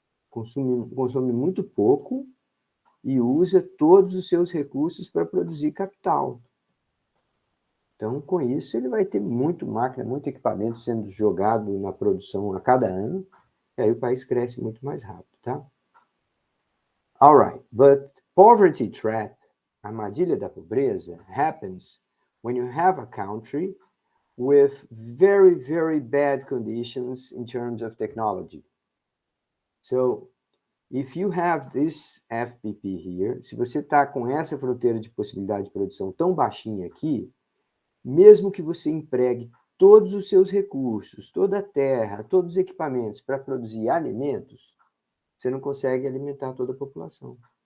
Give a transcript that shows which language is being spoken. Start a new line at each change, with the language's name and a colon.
Portuguese: Consome muito pouco e usa todos os seus recursos para produzir capital. Então, com isso, ele vai ter muito máquina, muito equipamento sendo jogado na produção a cada ano, e aí o país cresce muito mais rápido, tá?
English: All right, but poverty trap,
Portuguese: armadilha da pobreza,
English: happens when you have a country with very, very bad conditions in terms of technology. So, if you have this FPP here,
Portuguese: se você está com essa fronteira de possibilidade de produção tão baixinha aqui, mesmo que você empregue todos os seus recursos, toda a terra, todos os equipamentos para produzir alimentos, você não consegue alimentar toda a população.